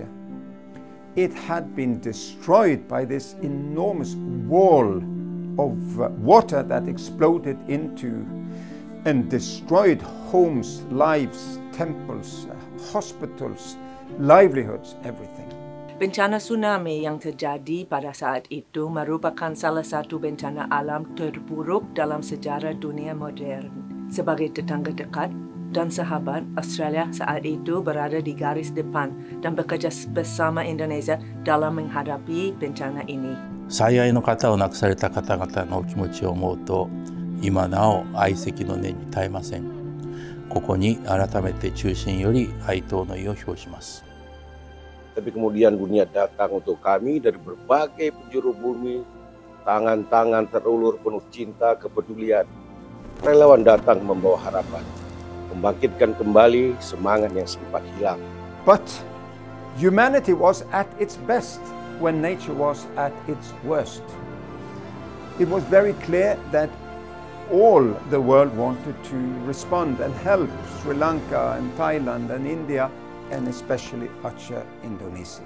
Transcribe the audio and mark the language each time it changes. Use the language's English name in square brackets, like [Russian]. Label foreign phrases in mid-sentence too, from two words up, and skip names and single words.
[English] It had been destroyed by this enormous wall of water that exploded into and destroyed homes, lives, temples, hospitals, livelihoods, everything. [Indonesian] Bencana tsunami yang terjadi pada saat itu merupakan salah satu bencana alam terburuk dalam sejarah dunia modern. Sebagai tetangga dekat dan sahabat, Australia saat itu berada di garis depan dan bekerja bersama Indonesia dalam menghadapi bencana ini. [Japanese] 最愛の方を亡くされた方々のお気持ちを思うと、今なお哀惜の念に絶えません。ここに改めて衷心より哀悼の意を表します。 [Indonesian] Tapi kemudian dunia datang untuk kami dari berbagai penjuru bumi, tangan-tangan terulur penuh cinta, kepedulian. Relawan datang membawa harapan, membangkitkan kembali semangat yang sempat hilang. [English] But humanity was at its best when nature was at its worst. It was very clear that all the world wanted to respond and help Sri Lanka and Thailand and India, and especially Aceh, Indonesia.